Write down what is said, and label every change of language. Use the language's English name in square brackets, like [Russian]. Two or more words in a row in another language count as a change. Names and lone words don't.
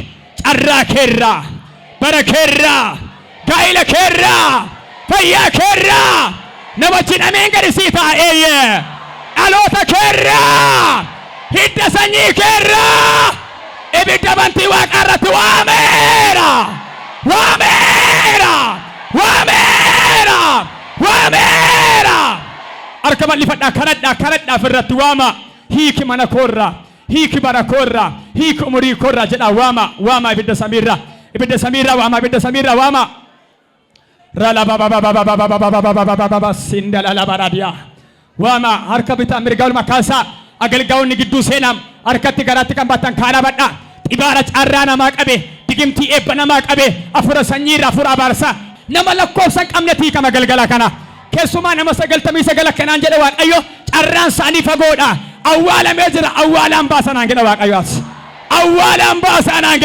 [Oromo] carraa keerraa bara keerraa gaa'ila keerraa fayyaa keerraa nama cinameen gadi sii taa'eeyye dhaloota keerraa hidda sanyii keerraa ibidda bantii waaqaa irratti waameera waameera waameera waameera harka bal'ifadhaa kanadhaa firratti waama hiiki mana koorraa hiiki bara koorraa hiiki umurii koorraa jedhaa waama ibidda samiirraa waama ibidda samiirraa waama rala baba sindala la baradia waama harka bitaa mirga olma kaasaa agalgaa'onni gidduu seenam harkatti garaatti kan baatan kaana badhaa xibaara caarraa namaa qabe digimtii eebba namaa qabe afura sanyiirra afura abaarsa nama lakkoofsan qabnetii kama galgala kana keessumaa nama 99 kanaan jedhe waaqayyo carraan isaanii fagoodha awwaalamee jira awwaalaan baasanaan jedhe waaqayyo awwaalaan baasanaan